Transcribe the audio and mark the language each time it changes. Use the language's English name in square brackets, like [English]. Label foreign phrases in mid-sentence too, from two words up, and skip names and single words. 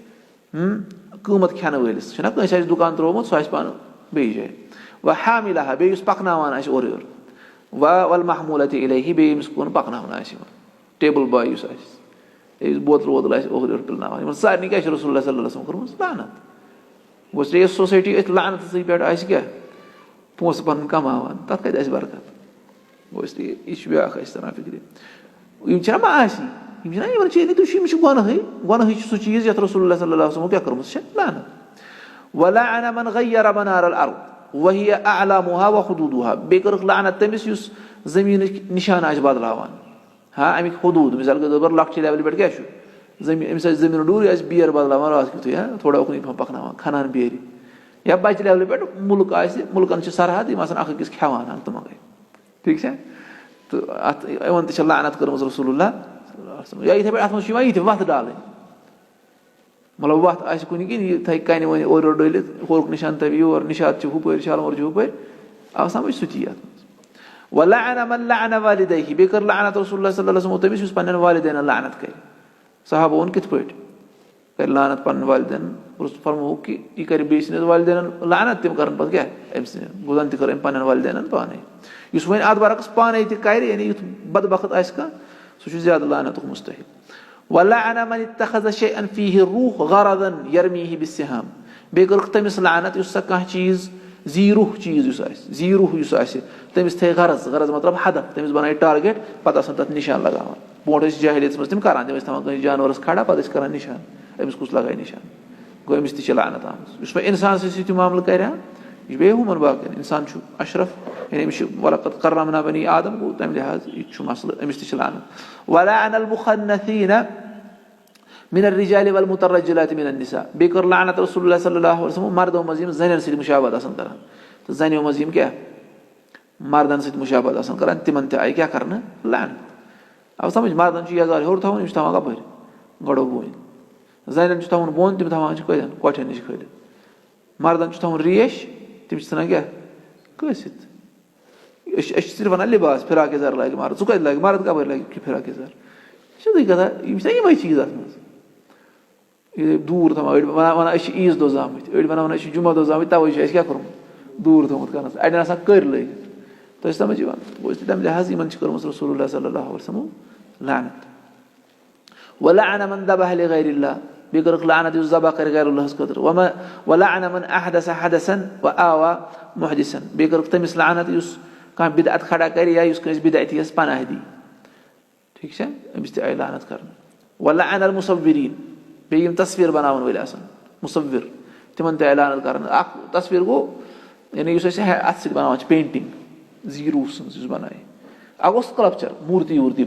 [Kashmiri] قۭمَتھ کھٮ۪نہٕ وٲلِس چھُنہ کٲنٛسہِ آسہِ دُکان ترٛوومُت سُہ آسہِ پانہٕ بیٚیِس جایہِ وَحامِلَہا بیٚیہِ یُس پَکناوان آسہِ اورٕ یورٕ [Arabic] وَالْمَحْمُولَةِ إِلَيْهِ [Kashmiri] بیٚیہِ ییٚمِس کُن پَکناونہٕ آسہِ یِوان ٹیبٕل باے یُس آسہِ یُس بوتل ووتل آسہِ اورٕ یورٕ پِلناوان یِمن سارنٕے کیٛاہ چھِ [Arabic] رسول اللہ صلی اللہ علیہ وسلم [Kashmiri] کٔرمٕژ لعنت گوٚو یۄس سوسایٹی أتھۍ لعنتسٕے پٮ۪ٹھ آسہِ کیٛاہ پونٛسہٕ پَنُن کَماوان تَتھ کَتہِ آسہِ برکت گوٚو [Urdu] اس لیے [Kashmiri] یہِ چھُ بیٛاکھ اَسہِ تران فِکرِ یِم چھِنہ ما آسی یِم چھِنہ یِمن چھِ تُہۍ یِم چھِ گۄنہٕے چھُ سُہ چیٖز یَتھ [Arabic] رسول اللہ صلی اللہ علیہ وسلمو [Kashmiri] کیٛاہ کٔرمٕژ چھےٚ لعنت [Arabic] وَلَعَنَ مَنْ غَيَّرَ مَنَارَ الْأَرْضِ وَهِيَ أَعْلَامُهَا وَحُدُودُهَا [Kashmiri] بیٚیہِ کٔرٕکھ لعنت تٔمِس یُس زٔمیٖنٕکۍ نِشانہٕ آسہِ بدلاوان اَمِکۍ حدوٗد [Urdu] مِثال کے طور پر [Kashmiri] لۄکچہِ لیولہِ پٮ۪ٹھ کیٛاہ چھُ زٔمیٖن أمِس آسہِ زٔمیٖنُک ڈوٗر یہِ آسہِ بیرِ بدلاوان راتھ کیُتھُے تھوڑا اُکنُے پَہم پَکناوان کھنان بیرِ یا بَجہِ لیولہِ پٮ۪ٹھ مُلک آسہِ مُلکَن چھِ سرحد یِم آسان اکھ أکِس کھٮ۪وان تہٕ مَگَے ٹھیٖک چھا تہٕ اَتھ یِمن تہِ چھِ لعنت کٔرمٕژ رسول اللہ یا یِتھٕے پٲٹھۍ اَتھ منٛز چھُ یِوان یہِ تہِ وَتھ ڈالٕنۍ مطلب وَتھ آسہِ کُنہِ کِنۍ یہِ تھاوِ کَنہِ وَنہِ اورٕ یورٕ ڈٲلِتھ ہوٚرُکھ نِشان تھاوِ یور نِشات چھِ ہُپٲرۍ شالمور چھِ ہُپٲرۍ آو سَمجھ سُہ تہِ یَتھ منٛز [Arabic] وَلَعَنَ مَنْ لَعَنَ وَالِدَیْهِ [Kashmiri] بیٚیہِ کٔر لعنت [Arabic] رسول اللہ صلی اللہ علیہ وسلمو [Kashmiri] تٔمِس یُس پنٛنٮ۪ن والدینَن لعنت کَرِ صحابہ ووٚن کِتھ پٲٹھۍ کَرِ لعنت پنٛنٮ۪ن والدینَن فرمووُکھ کہِ یہِ کَرِ بیٚیہِ سٕنٛدِس والدینَن لعنت تِم کَرَن پَتہٕ کیٛاہ أمۍ سٕنٛدٮ۪ن گوٚو زَن تہِ کٔر أمۍ پنٛنٮ۪ن والدینَن پانَے یُس وۄنۍ اَتھ برعکس پانَے تہِ کَرِ یعنی یُتھ بدبخت آسہِ کانٛہہ سُہ چھُ زیادٕ لعنتُک مُستحق [Arabic] وَلَعَنَ مَنِ اتَّخَذَ شَيْئًا فِيهِ الرُّوحُ غَرَضًا يَرْمِيهِ بِالسِّهَامِ [Kashmiri] بیٚیہِ کٔرٕکھ تٔمِس لعنت یُس سا کانٛہہ چیٖز زیٖروٗح چیٖز یُس آسہِ زیٖروٗح یُس آسہِ تٔمِس تھایہِ غرض مطلب ہدف تٔمِس بَنایہِ ٹارگیٹ پَتہٕ آسان تَتھ نِشان لگاوان برونٛٹھ ٲسۍ جاہلیتَس منٛز تِم کران تِم ٲسۍ تھاوان کٲنٛسہِ جانوَرَس کھڑا پَتہٕ ٲسۍ کران نِشان أمِس کُس لگایہِ نِشان گوٚو أمِس تہِ چھِ لعنت آمٕژ یُس وۄنۍ اِنسان سٕنٛدۍ سۭتۍ معاملہٕ کرِ ہا یہِ چھُ بیٚیہِ ہُمَن باقین اِنسان چھُ اَشرف یعنی أمِس چھُ [Arabic] وَلَقَدْ کَرَّمْنَا بَنِی آدَم [Kashmiri] گوٚو تَمہِ لِحاظ یہِ تہِ چھُ مَسلہٕ أمِس تہِ چھِ لعنت [Arabic] وَلَعَنَ الْمُخَنَّثِیٖنَ مِنَ الرِّجَالِ وَالْمُتَرَجِّلَاتِ مِنَ النِّسَاءِ [Kashmiri] بیٚیہِ کٔر لعنت [Arabic] رسول اللہ صلی اللہ علیہ وسلم [Kashmiri] مردو منٛز یِم زَنٮ۪ن سۭتۍ مُشابہت آسان کران تہٕ زَنٮ۪و منٛز یِم کیٛاہ مردن سۭتۍ مُشابہت آسان کران تِمن تہِ آیہِ کیٛاہ کرنہٕ لعنت آو سَمجھ مردن چھُ یَزار ہیوٚر تھاوُن یِم چھِ تھاوان کَپٲرۍ گۄڈو بوٗنۍ زَنٮ۪ن چھُ تھاوُن بۄن تِم تھاوان چھِ کَتٮ۪ن کۄٹھٮ۪ن نِش کھٲلِتھ مردن چھُ تھاوُن ریش تِم چھِ ژھٕنان کیٛاہ کٲسِتھ أسۍ چھِ صرف وَنان لِباس فِراک یَزار لاگہِ مرد ژٕ کَتہِ لاگہِ مرد کَپٲرۍ لاگہِ فِراک یَزار یہِ چھِ سیٚودُے کَتھا یِم چھِنہ یِمے چیٖز اَتھ منٛز دوٗر تھاوان أڑۍ وَنان أسۍ چھِ عیٖز دۄہ زامٕتۍ أڑۍ وَنان أسۍ چھِ جُمعہ دۄہ زامٕتۍ تَوَے چھُ اَسہِ کیٛاہ کوٚرمُت دوٗر تھوٚمُت کَرنَس اَڑٮ۪ن آسان کٔرۍ لٲگِتھ تۄہہِ چھِ سَمجھ یِوان گوٚو تَمہِ لِحاظ یِمن چھِ کٔرمٕژ [Arabic] رسول اللہ صلی اللہ علیہ وسلمو [Kashmiri] لعنت [Arabic] وَلَعَنَ مَنْ ذَبَحَ لِغَيْرِ اللہِ [Kashmiri] بیٚیہِ کٔرٕکھ لعنت یُس ذبح کَرِ غیر اللہَس خٲطرٕ [Arabic] وَلَعَنَ مَنْ أَحْدَثَ حَدَثًا وَآوَى مُحْدِثًا [Kashmiri] بیٚیہِ کٔرٕکھ تٔمِس لعنت یُس کانٛہہ بِدعت کھڑا کَرِ یا یُس کٲنٛسہِ بِدعتِیَس پناہ دی ٹھیٖک چھا أمِس تہِ آیہِ لعنت کرنہٕ [Arabic] وَلَعَنَ الْمُصَوِّریٖن [Kashmiri] بیٚیہِ یِم تصویٖر بَناوَن وٲلۍ آسان مُصَوِر تِمن تہِ آیہِ لعنت کرنہٕ اکھ تصویٖر گوٚو یعنی یُس أسۍ اَتھٕ سۭتۍ بَناوان چھِ پینٹِنٛگ زیٖروٗح سٕنٛز یُس بَنایہِ اکھ گوٚو سکلپچر موٗرتی ووٗرتی